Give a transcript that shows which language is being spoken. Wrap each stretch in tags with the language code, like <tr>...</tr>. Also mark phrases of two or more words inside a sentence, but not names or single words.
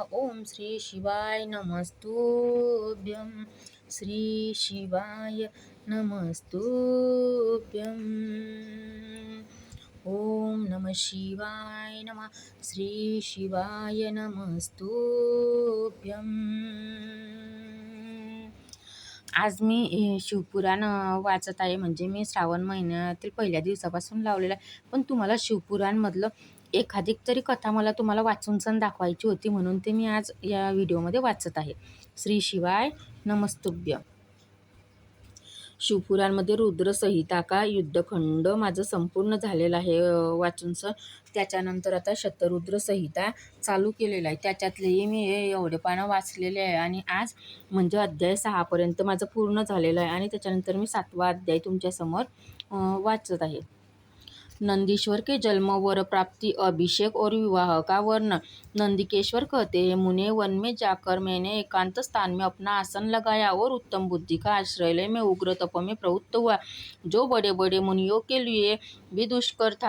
<sa>ओम श्री शिवाय नमस्तुभ्यं. श्री शिवाय नमस्तुभ्यं. ओम नमः शिवाय नमः. श्री शिवाय नमस्तुभ्यं.</sa> <mr>आज मी शिवपुराण वाचत आहे. म्हणजे मी श्रावण महिन्यातील पहिल्या दिवसापासून लावलेला आहे. पण तुम्हाला शिवपुराणमधलं एखादी तरी कथा मला तुम्हाला वाचून सण दाखवायची होती, म्हणून ते मी आज या व्हिडिओमध्ये वाचत आहे. श्री शिवाय नमस्तुभ्यं. शिवपुराणमध्ये रुद्रसंहिता का युद्धखंड माझं संपूर्ण झालेलं आहे वाचून सर. त्याच्यानंतर आता शतरुद्र संहिता चालू केलेलं आहे. त्याच्यातलेही मी एवढे पानं वाचलेले आहे आणि आज म्हणजे अध्याय 6 पर्यंत माझं पूर्ण झालेलं आहे आणि त्याच्यानंतर मी 7वा अध्याय तुमच्यासमोर वाचत आहे.</mr> <hi>नंदीश्वर के जन्म, वर प्राप्ति, अभिषेक और विवाह का वर्णन. नंदिकेश्वर कहते हैं, मुने वन में जाकर मैंने एकांत स्थान में अपना आसन लगाया और उत्तम बुद्धि का आश्रय में उग्र तप में प्रवृत्त हुआ, जो बड़े बड़े मुनियों के लिए भी दुष्कर था.</hi>